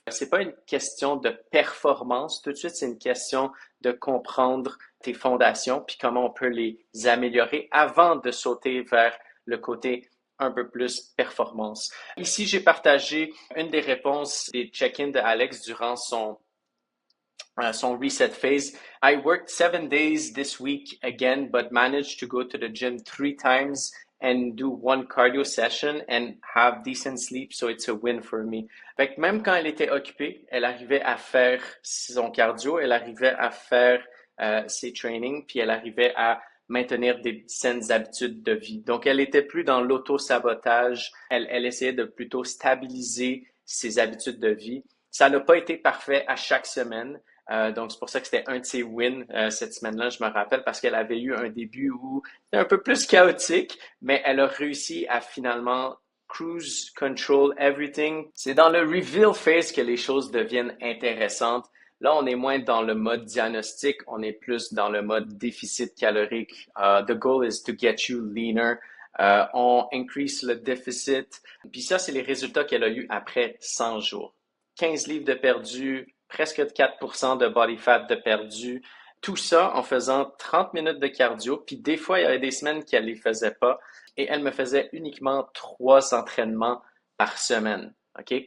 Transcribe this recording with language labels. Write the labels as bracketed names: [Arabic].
[French] C'est pas une question de performance. Tout de suite, c'est une question de comprendre tes fondations puis comment on peut les améliorer avant de sauter vers le côté un peu plus performance. Ici, j'ai partagé une des réponses des check-ins de Alex durant son [English] reset phase. I worked 7 days this week again, but managed to go to the gym 3 times and do one cardio session and have decent sleep, so it's a win for me. [French] Fait que même quand elle était occupée, elle arrivait à faire son cardio, elle arrivait à faire ses trainings, puis elle arrivait à maintenir des saines habitudes de vie. Donc, elle était plus dans l'auto-sabotage, elle essayait de plutôt stabiliser ses habitudes de vie. Ça n'a pas été parfait à chaque semaine. Donc, c'est pour ça que c'était un de ses wins cette semaine-là, je me rappelle, parce qu'elle avait eu un début où c'était un peu plus chaotique, mais elle a réussi à finalement [English] cruise control everything. [French] C'est dans le reveal phase que les choses deviennent intéressantes. Là, on est moins dans le mode diagnostic, on est plus dans le mode déficit calorique. [English] The goal is to get you leaner. [French] On increase le déficit. Puis ça, c'est les résultats qu'elle a eu après 100 jours. 15 livres de perdu, presque 4% de body fat de perdu. Tout ça en faisant 30 minutes de cardio. Puis des fois, il y avait des semaines qu'elle ne les faisait pas. Et elle me faisait uniquement 3 entraînements par semaine. Okay?